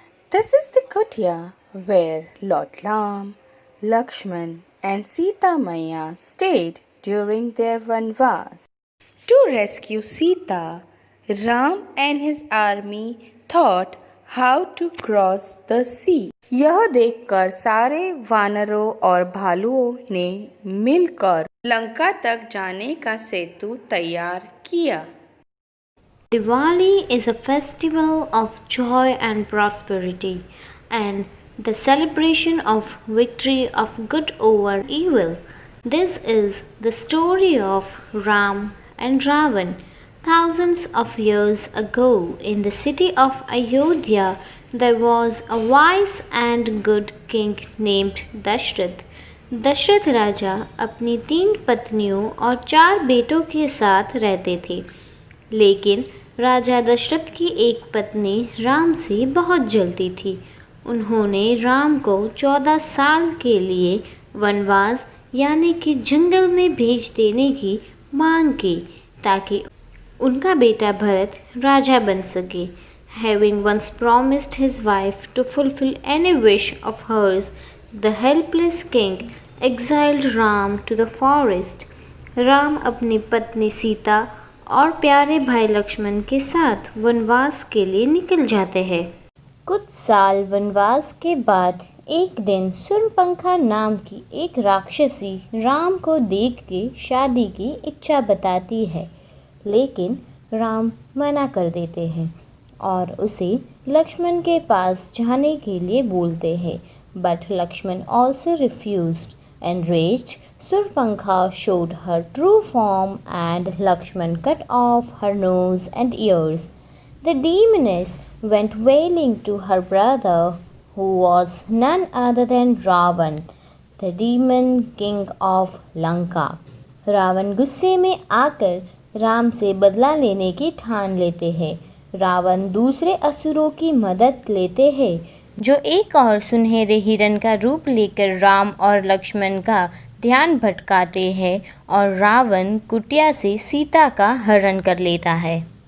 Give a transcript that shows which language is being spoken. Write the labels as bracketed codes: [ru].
[en] This is the kutia where Lord Ram, Lakshman and Sita Maya stayed during their vanvas. To rescue Sita, Ram and his army thought how to cross the sea. [hi] यह देखकर सारे वानरों और भालुओं ने मिलकर लंका तक जाने का सेतु तैयार किया. [en] Diwali is a festival of joy and prosperity and the celebration of victory of good over evil. This is the story of Ram and Ravan. Thousands of years ago, in the city of Ayodhya, there was a wise and good king named Dashrath. [hi] Dasharath राजा अपनी 3 पत्नियों और 4 बेटों के साथ रहते थे, लेकिन राजा दशरथ की एक पत्नी राम से बहुत जलती थी. उन्होंने राम को 14 साल के लिए वनवास यानी कि जंगल में भेज देने की मांग की ताकि उनका बेटा भरत राजा बन सके. [en] Having once promised his wife to fulfill any wish of hers, the helpless king exiled Ram to the forest. [hi] Ram अपनी पत्नी सीता और प्यारे भाई लक्ष्मण के साथ वनवास के लिए निकल जाते हैं. कुछ साल वनवास के बाद एक दिन सूर्यपंखा नाम की एक राक्षसी राम को देख के शादी की इच्छा बताती है, लेकिन राम मना कर देते हैं और उसे लक्ष्मण के पास जाने के लिए बोलते हैं. [en] But Lakshman also refused. Enraged, Surpankha showed her true form and Lakshman cut off her nose and ears. The demoness went wailing to her brother, who was none other than Ravan, the demon king of Lanka. [hi] Ravan गुस्से में आकर राम से बदला लेने की ठान लेते हैं. रावण दूसरे असुरों की मदद लेते हैं जो एक और सुनहरे हिरण का रूप लेकर राम और लक्ष्मण का ध्यान भटकाते हैं और रावण कुटिया से सीता का हरण कर लेता है.